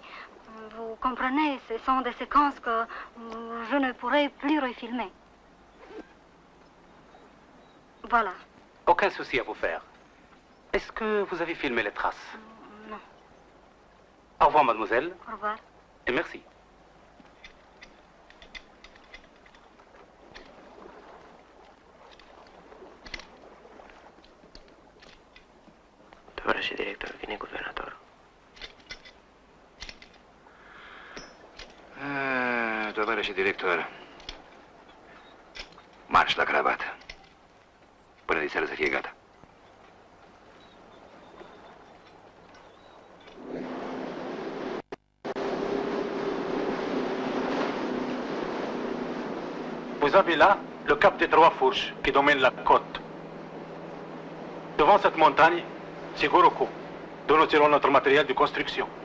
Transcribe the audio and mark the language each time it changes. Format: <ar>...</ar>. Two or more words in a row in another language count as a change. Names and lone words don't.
<fr>Vous comprenez, ce sont des séquences que je ne pourrai plus refilmer. Voilà. Aucun souci à vous faire. Est-ce que vous avez filmé les traces? Non. Au revoir, mademoiselle. Au revoir. Et merci.</fr> <ro>Tovarășe director, vine guvernatorul. Tovarășe director, marș la cravată. Până de seară să fie gata.</ro> <fr>Vous avez là le cap des Trois Fourches qui domine la côte. Devant cette montagne, c'est Goroko, d'où nous tirons notre matériel de construction.</fr>